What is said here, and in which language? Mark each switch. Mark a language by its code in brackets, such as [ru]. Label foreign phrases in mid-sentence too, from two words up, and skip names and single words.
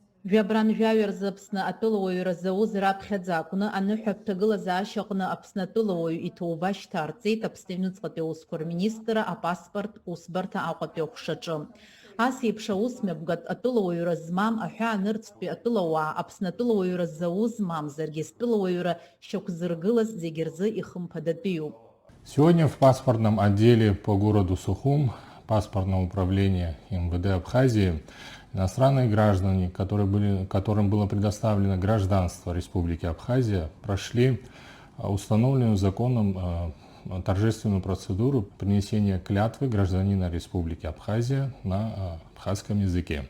[ab] Жәбран жәҩарзы Аԥсны атәылауаҩра зауз раԥхьаӡакәны аныҳәаԥҭагылаз аашьаҟны Аԥсны атәылауаҩ иҭоуба шьҭарҵеит Аԥсны Аҩныҵҟатәи аусқәа рминистр апаспорт усбарҭа Аҟәатәи ахәшаҿы. Ас еиԥш аусмҩаԥгатә атәылауаҩра змам аҳәаанырцәтәи атәылауаа Аԥсны атәылауаҩра зауз мамзаргьы стәылауаҩра шьақәзыргылаз зегьы рзы ихымԥадатәиуп. [ru] Сегодня в паспортном отделе по городу Сухум паспортного управления МВД Абхазии иностранные граждане, которым было предоставлено гражданство Республики Абхазия, прошли установленную законом торжественную процедуру принесения клятвы гражданина Республики Абхазия на абхазском языке.